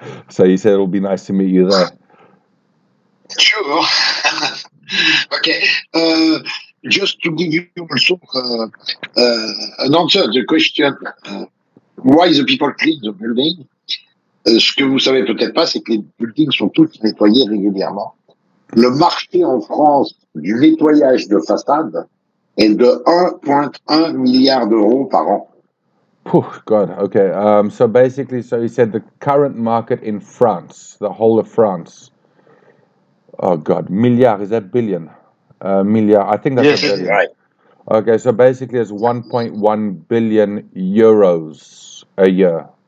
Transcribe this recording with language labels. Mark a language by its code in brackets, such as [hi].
[en] so he said it'll be nice to meet you there. Sure. Okay. Just to give you also an answer to the question, why the people clean the building? [fr] Ce que vous savez peut-être pas, c'est que les buildings sont tous nettoyés régulièrement. Le marché en France du nettoyage de façade est de 1,1 milliard d'euros par an. [en] God, okay. So basically, he said the current market in France, the whole of France. Oh God, milliard, is that billion? Milliard, I think that's a billion. Right. Okay, so basically it's 1.1 billion euros a year.